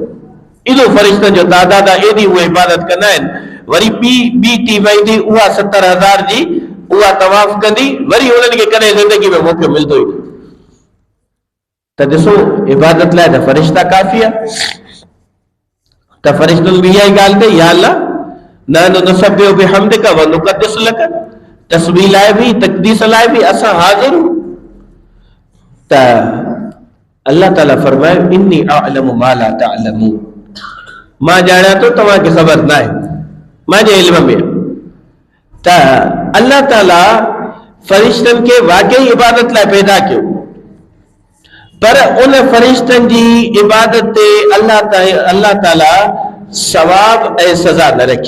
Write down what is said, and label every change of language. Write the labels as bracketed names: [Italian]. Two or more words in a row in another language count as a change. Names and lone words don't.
[Sindhi] एॾो फरिश्तनि जो तादाद आहे, एॾी उहे इबादत कंदा आहिनि। वरी ॿी टीम ईंदी, उहा 70,000 जी, उहा तवाफ कंदी, वरी उन्हनि खे कॾहिं ज़िंदगी में मौक़ो मिलंदो ई न। त ॾिसो इबादत लाइ त फ़रिश्ता काफ़ी आहे। त फ़रिश्तनि बि इहा ई ॻाल्हि कई, [Arabic] يا الله نحن نسبح بحمدك و نقدس لك, [Sindhi] तस्बीह लाइ बि तक़दीस लाइ बि असां हाज़िर। त अल्लाह ताला फरमायो [Arabic] إني أعلم ما لا تعلمون, [Sindhi] मां ॼाणा थो तव्हांखे ख़बर न आहे, मुंहिंजे इल्म में। त अल्लाह ताला फ़रिश्तनि खे वाकई इबादत लाइ पैदा कयो, पर उन फ़रिश्तनि जी इबादत ते अल्लाह ताला सवाब ऐं सज़ा न रखी।